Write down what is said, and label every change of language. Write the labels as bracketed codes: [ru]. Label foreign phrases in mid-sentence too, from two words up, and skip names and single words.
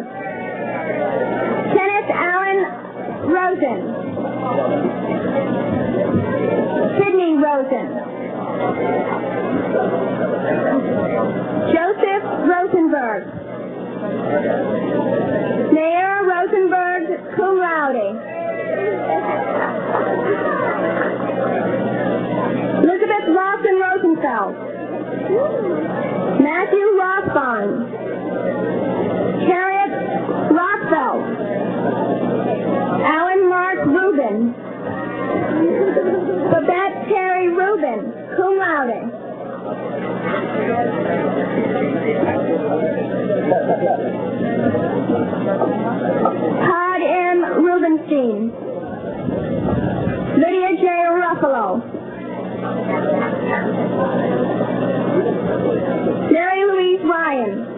[en] Kenneth Allen Rosen. Sydney Rosen. Joseph Rosenberg. Mayor Rosenberg, [la] cum laude. [en] Elizabeth Lawson Rosenfeld. Matthew Rothbond. Harriet Rothfeld. Alan Mark Rubin. Babette Terry Rubin, [la] cum laude. [en] Todd M. Rubenstein. Lydia J. Ruffalo. Mary Louise Ryan.